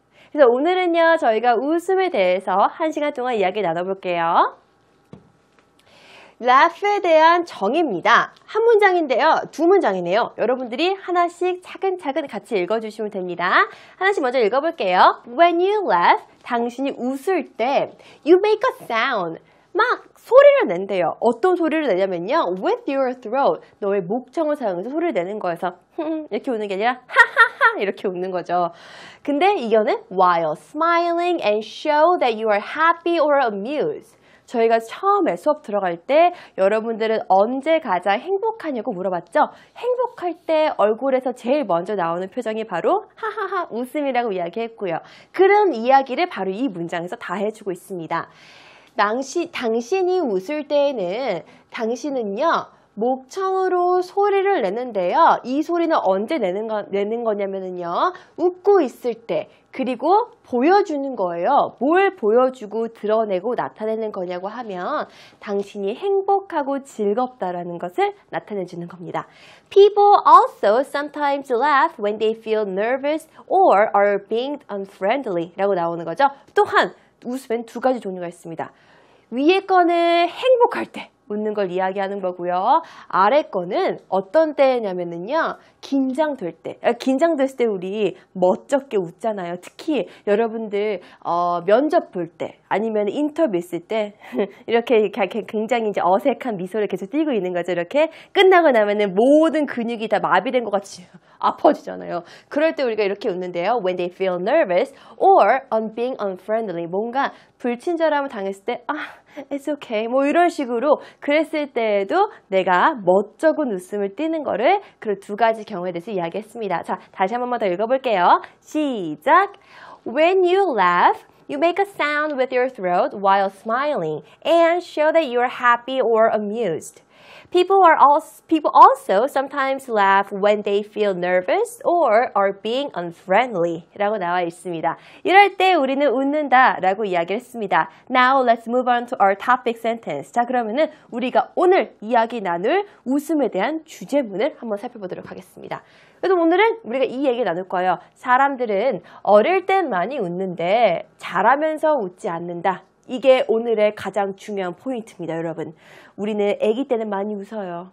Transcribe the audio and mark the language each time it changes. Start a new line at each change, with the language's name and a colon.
Korean: 그래서 오늘은요, 저희가 웃음에 대해서 1시간 동안 이야기 나눠볼게요. laugh에 대한 정의입니다. 한 문장인데요, 두 문장이네요. 여러분들이 하나씩 차근차근 같이 읽어주시면 됩니다. 하나씩 먼저 읽어볼게요.
English: When you laugh,
Korean: 당신이 웃을 때,
English: you make a sound.
Korean: 막 소리를 낸대요. 어떤 소리를 내냐면요.
English: With your throat.
Korean: 너의 목청을 사용해서 소리를 내는 거여서 이렇게 웃는 게 아니라 하하하 이렇게 웃는 거죠. 근데 이거는
English: while smiling and show that you are happy or amused.
Korean: 저희가 처음에 수업 들어갈 때 여러분들은 언제 가장 행복하냐고 물어봤죠? 행복할 때 얼굴에서 제일 먼저 나오는 표정이 바로 하하하 웃음이라고 이야기했고요. 그런 이야기를 바로 이 문장에서 다 해주고 있습니다. 당신이 웃을 때에는 당신은요 목청으로 소리를 내는데요. 이 소리는 언제 내는 거냐면요. 웃고 있을 때 그리고 보여주는 거예요. 뭘 보여주고 드러내고 나타내는 거냐고 하면 당신이 행복하고 즐겁다라는 것을 나타내주는 겁니다.
English: People also sometimes laugh when they feel nervous or are being unfriendly
Korean: 라고 나오는 거죠. 또한 웃음엔 두 가지 종류가 있습니다. 위에 거는 행복할 때 웃는 걸 이야기하는 거고요. 아래 거는 어떤 때냐면요. 긴장될 때. 긴장됐을 때 우리 멋쩍게 웃잖아요. 특히 여러분들 면접 볼 때 아니면 인터뷰 있을 때 이렇게 굉장히 이제 어색한 미소를 계속 띄고 있는 거죠. 이렇게 끝나고 나면은 모든 근육이 다 마비된 것 같이 아파지잖아요. 그럴 때 우리가 이렇게 웃는데요.
English: When they feel nervous or on being unfriendly.
Korean: 뭔가 불친절함을 당했을 때
English: it's okay.
Korean: 뭐 이런 식으로 그랬을 때에도 내가 멋쩍은 웃음을 띠는 거를 그 두 가지 경우에 대해서 이야기했습니다. 자, 다시 한 번만 더 읽어볼게요. 시작!
English: When you laugh, you make a sound with your throat while smiling and show that you are happy or amused. People also sometimes laugh when they feel nervous or are being unfriendly
Korean: 라고 나와 있습니다. 이럴 때 우리는 웃는다 라고 이야기를 했습니다.
English: Now let's move on to our topic sentence.
Korean: 자, 그러면은 우리가 오늘 이야기 나눌 웃음에 대한 주제문을 한번 살펴보도록 하겠습니다. 그래서 오늘은 우리가 이 얘기 나눌 거예요. 사람들은 어릴 땐 많이 웃는데 자라면서 웃지 않는다. 이게 오늘의 가장 중요한 포인트입니다, 여러분. 우리는 아기 때는 많이 웃어요.